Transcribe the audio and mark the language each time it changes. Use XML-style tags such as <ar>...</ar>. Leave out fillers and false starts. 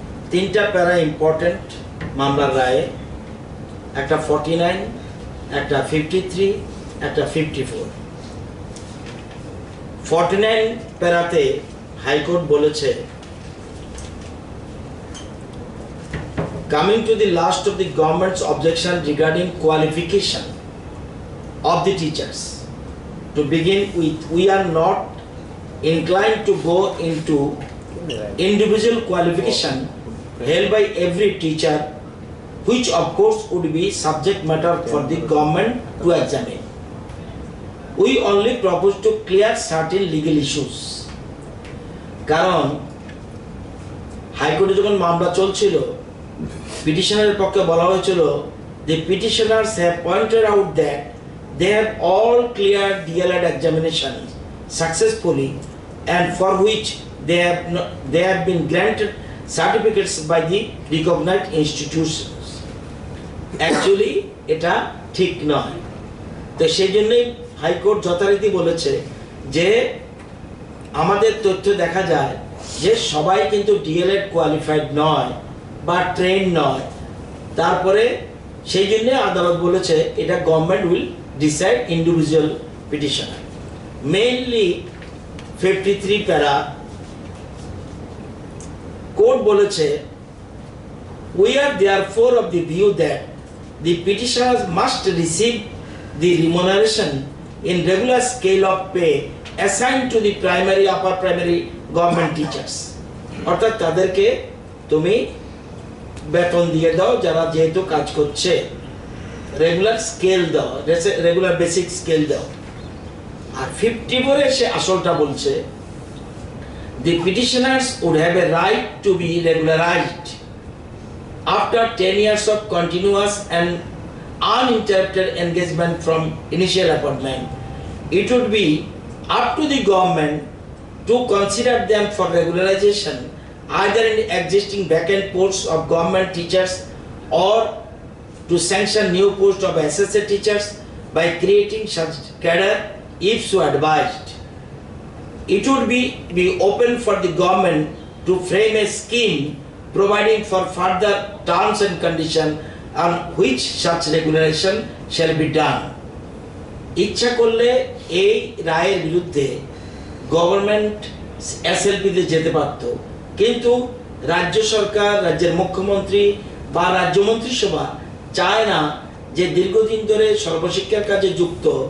<bn>তিনটা প্যারা ইম্পর্টেন্ট মামলার রায়ে, একটা 49, একটা 53, একটা 54।</bn> <en>49</en> <bn>প্যারাতে হাইকোর্ট বলেছে,</bn> <en>coming to the last of the government's objection regarding qualification of the teachers, to begin with, we are not inclined to go into individual qualification held by every teacher, which of course would be subject matter for the government to examine. We only propose to clear certain legal issues.</en> <bn>কারণ হাইকোর্টে যখন মামলা চলছিল, পিটিশনারের পক্ষে বলা হয়েছিল,</bn> <en>the petitioners have pointed out that they have all cleared DLED examination successfully and for which they have been granted certificates by the recognized institutions.</en> <bn>Actually এটা ঠিক নয়। তো সেই জন্যই হাইকোর্ট যথারীতি বলেছে যে আমাদের তথ্য দেখা যায় যে সবাই কিন্তু ডিএলএড কোয়ালিফাইড নয় বা ট্রেন নয়। তারপরে সেই জন্য আদালত বলেছে এটা</bn> <en>Government will decide individual petitioner.</en> <bn>Mainly 53 প্যারা কোর্ট বলেছে,</bn> <en>we are therefore of the view that the petitioners must receive the remuneration in regular scale of pay assigned to the primary upper primary government teachers.</en> <bn>অর্থাৎ তাদেরকে তুমি বেতন দিয়ে দাও যারা যেহেতু কাজ করছে, রেগুলার স্কেল দাও, রেগুলার বেসিক স্কেল দাও। আর 54 সে আসলটা বলছে,</bn> <en>the petitioners would have a right to be regularized after 10 years of continuous and uninterrupted engagement from initial appointment. It would be up to the government to consider them for regularization either in existing vacant posts of government teachers or to sanction new posts of associate teachers by creating such cadre if so advised. It would be open for the government to frame a scheme providing for further terms and conditions on which such regularization shall be done.</en> <bn>ইচ্ছা করলে এই রায়ের বিরুদ্ধে government এসএলপিতে যেতে পারত, কিন্তু রাজ্য সরকার, রাজ্যের মুখ্যমন্ত্রী বা রাজ্য মন্ত্রিসভা চায় না যে দীর্ঘদিন ধরে সর্বশিক্ষার কাজে যুক্ত,</bn>